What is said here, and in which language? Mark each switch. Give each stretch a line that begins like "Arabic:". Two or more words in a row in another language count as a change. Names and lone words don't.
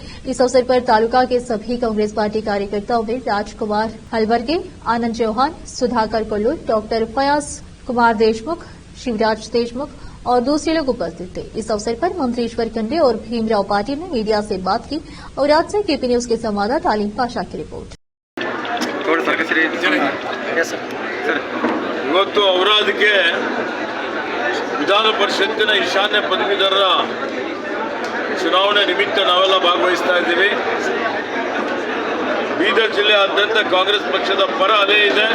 Hindi: इस अवसर पर तालुका के सभी कांग्रेस पार्टी कार्यकर्ताओं में राजकुमार हलवर्गे, आनंद चौहान, सुधाकर कोल्लूर, डॉक्टर फयाज कुमार देशमुख, शिवराज देशमुख और दूसरे लोग उपस्थित थे। इस अवसर पर मंत्री ईश्वर खंडे और भीमराव पाटिल ने मीडिया से बात की और आज से केपी न्यूज के संवाददाता अलीम पाशा की रिपोर्ट।
Kannada: ಇವತ್ತು ಔರಾದ್ಗೆ ವಿಧಾನ ಪರಿಷತ್ತಿನ ಈಶಾನ್ಯ ಪದವೀಧರರ ಚುನಾವಣೆ ನಿಮಿತ್ತ ನಾವೆಲ್ಲ ಭಾಗವಹಿಸ್ತಾ ಇದ್ದೀವಿ. ಬೀದರ್ ಜಿಲ್ಲೆಯಾದ್ಯಂತ ಕಾಂಗ್ರೆಸ್ ಪಕ್ಷದ ಪರ ಅಲೆ ಇದೆ.